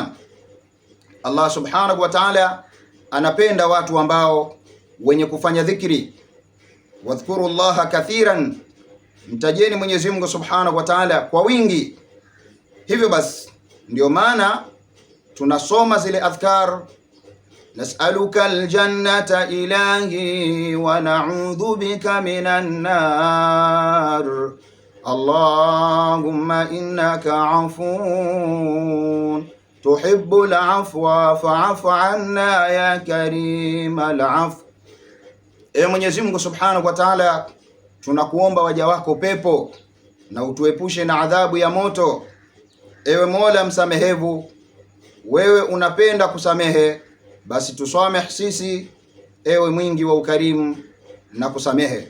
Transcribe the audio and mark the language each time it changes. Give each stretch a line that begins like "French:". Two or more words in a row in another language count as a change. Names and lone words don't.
Swahili: Allah
Arabic: سبحانه وتعالى
Swahili: anapenda watu ambao wenye kufanya dhikri.
Arabic: واذكروا الله كثيرا,
Swahili: mtajeni Mwenyezi Mungu
Arabic: سبحانه وتعالى
Swahili: kwa wingi. Hivyo basi ndio maana tunasoma zile adhkar:
Arabic: نسألك الجنة إلهي ونعوذ بك من النار، اللهم إنك عفو تحب العفو فاعف عنا يا كريم العفو.
Swahili: Ewe Mwenyezi Mungu
Arabic: سبحانه وتعالى,
Swahili: tunakuomba waja wako pepo na utuepushe na adhabu ya moto. Ewe Mola msamehevu, wewe unapenda kusamehe, basi tusamehe sisi, ewe mwingi wa ukarimu na kusamehe.